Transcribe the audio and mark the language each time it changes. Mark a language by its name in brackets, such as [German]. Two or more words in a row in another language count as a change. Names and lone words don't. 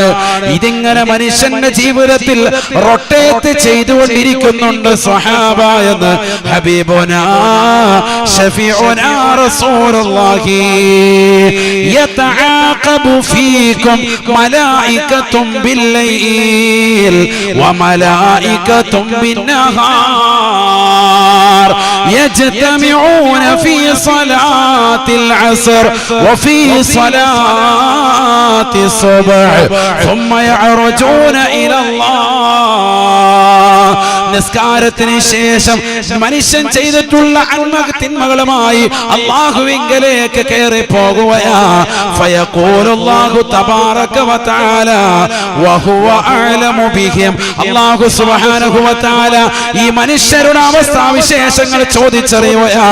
[Malayalam] ഇതിങ്ങനെ മനുഷ്യന്റെ ജീവിതത്തിൽ റൊട്ടേറ്റ് ചെയ്തുകൊണ്ടിരിക്കുന്നുണ്ട് സ്വഹാബ എന്ന് [Arabic] حبيبنا شفيعنا رسول الله. يتعاقب فيكم ملائكة بالليل وملائكة بالنهار يجتمعون في صلاة العصر وفي صلاة الصبح ثم يعرجون إلى الله. [Malayalam] നിസ്കാരത്തിന് ശേഷം മനുഷ്യൻ ചെയ്തിട്ടുള്ള തിന്മകളുമായി അല്ലാഹുവിങ്കലേക്ക് കയറി പോകുകയാ. [Arabic] فيقول الله تبارك وتعالى وهو أعلم بهم. [Malayalam] അല്ലാഹു [Arabic] سبحانه وتعالى [Malayalam] ഈ മനുഷ്യരുടെ അവസ്ഥാവിശേഷങ്ങൾ ചോദിച്ചറിയുകയാ.